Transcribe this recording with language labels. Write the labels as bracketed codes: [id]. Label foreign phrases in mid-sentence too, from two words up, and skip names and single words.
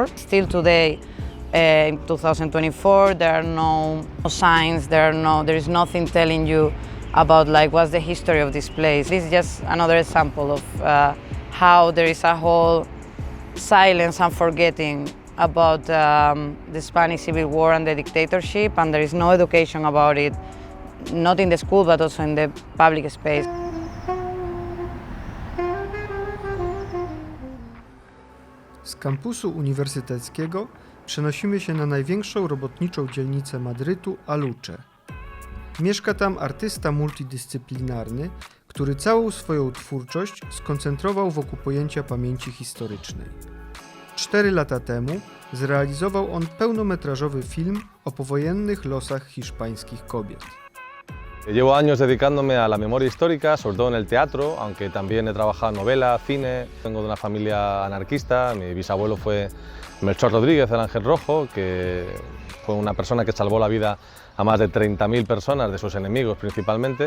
[en] Still today, in 2024, there are no signs, there is nothing telling you about like what's the history of this place. This is just another example of how there is a whole silence and forgetting about the Spanish Civil War and the dictatorship, and there is no education about it, not in the school but also in the public space. [pl] Z kampusu uniwersyteckiego przenosimy się na największą robotniczą dzielnicę Madrytu, Aluche. Mieszka tam artysta multidyscyplinarny, który całą swoją twórczość skoncentrował wokół pojęcia pamięci historycznej. 4 lata temu zrealizował on pełnometrażowy film o powojennych losach hiszpańskich kobiet. [es] Llevo años dedicándome a la memoria histórica, sobre todo en el teatro, aunque también he trabajado en novela, cine. Vengo de una familia anarquista, mi bisabuelo fue Melchor Rodríguez, el Ángel Rojo, que fue una persona que salvó la vida a más de 30.000 personas, de sus enemigos principalmente.